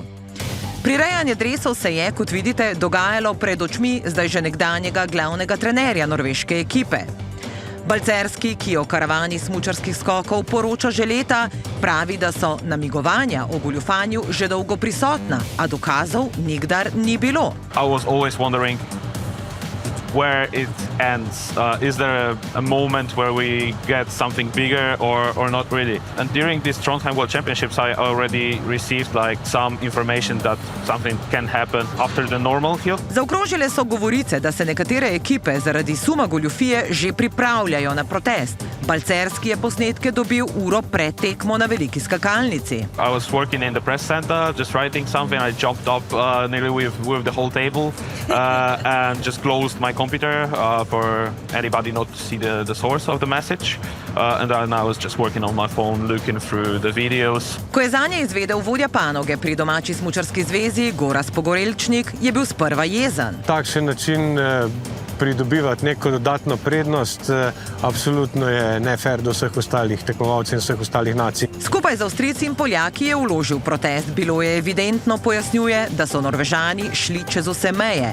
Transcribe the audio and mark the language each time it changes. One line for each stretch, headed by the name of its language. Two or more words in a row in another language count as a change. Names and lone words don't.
Slovenian: Prirejanje dresov se je, kot vidite, dogajalo pred očmi zdaj že nekdanjega glavnega trenerja norveške ekipe. Balcerski, ki o karavani smučarskih skokov poroča že leta, pravi, da so namigovanja o goljufanju že dolgo prisotna, a dokazov nikdar ni bilo.
English: I was always wondering where it ends. Is there a moment where we get something bigger or not really? And during these Trondheim World Championships, I already received like some information that something can happen after the normal hill.
Slovenian: Zaokrožile so govorice, da se nekatere ekipe zaradi suma goljufije že pripravljajo na protest. Balcerski je posnetke dobil uro pred tekmo na veliki skakalnici.
English: I was working in the press center, just writing something. I jumped up nearly with the whole table and just closed my computer for anybody not to see the source of the message. And then I was just working on my phone, looking through the videos.
Slovenian: Ko je zanje izvedel vodja panoge pri domači smučarski zvezi, Gorazd Pogorelčnik, je bil sprva jezen. Takšen način pridobivati neko dodatno prednost absolutno je nefair do vseh ostalih tekmovalcev in vseh ostalih nacij. Skupaj z Avstrijci in Poljaki je vložil protest. Bilo je evidentno, pojasnjuje, da so Norvežani šli čez vse meje.